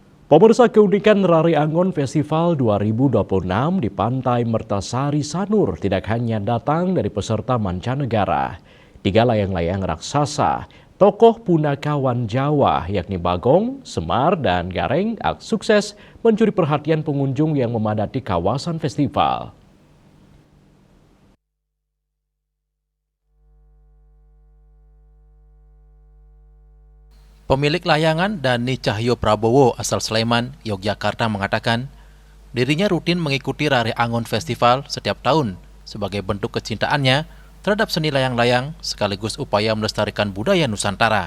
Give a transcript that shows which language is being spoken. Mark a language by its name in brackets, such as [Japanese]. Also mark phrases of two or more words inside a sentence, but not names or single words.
[Indonesian] Pemirsa, keunikan Rari Angon Festival 2026 di Pantai Mertasari Sanur tidak hanya datang dari peserta mancanegara. Tiga layang-layang raksasa, tokoh punakawan Jawa yakni Bagong, Semar, dan Gareng sukses mencuri perhatian pengunjung yang memadati kawasan festival. Pemilik layangan Dani Cahyo Prabowo asal Sleman, Yogyakarta mengatakan dirinya rutin mengikuti Rari Angon Festival setiap tahun sebagai bentuk kecintaannya terhadap seni layang-layang sekaligus upaya melestarikan budaya Nusantara.